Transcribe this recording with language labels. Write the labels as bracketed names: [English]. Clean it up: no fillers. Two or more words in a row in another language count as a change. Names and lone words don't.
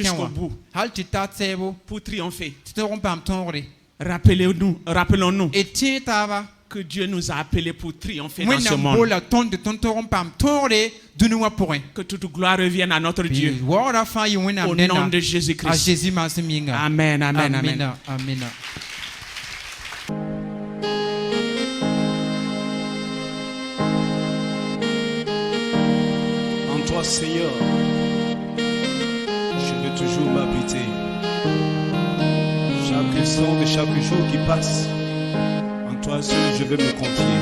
[French] jusqu'au [Mossi] wã [French] bout [Mossi] hal tɩ ta tɛɛbo [French] pour triompher. [Mossi] tɩ tog n paam tõogre [French] Rappelons-nous [Mossi] d tẽe taaba [French] que Dieu nous a appelés pour triompher dans ce [Mossi] wẽnnaam [French] monde. [Mossi] bola tõnd tɩ tõnd tog n paam tõogre dũni wã pʋgẽ [French] Que toute gloire revienne à notre Dieu. [Mossi] waoogrã fãa yɩ wẽnnaam [French] Au nom [Mossi] nena [French] de [Mossi] a [French] Jésus-Christ. [Mossi] Jésus maasem yĩnga [French] Amen, amen, amen. [Mossi] amina amina [French] En toi, Seigneur, je veux toujours m'habiter. Chaque instant de chaque jour qui passe, en toi seul je veux me confier.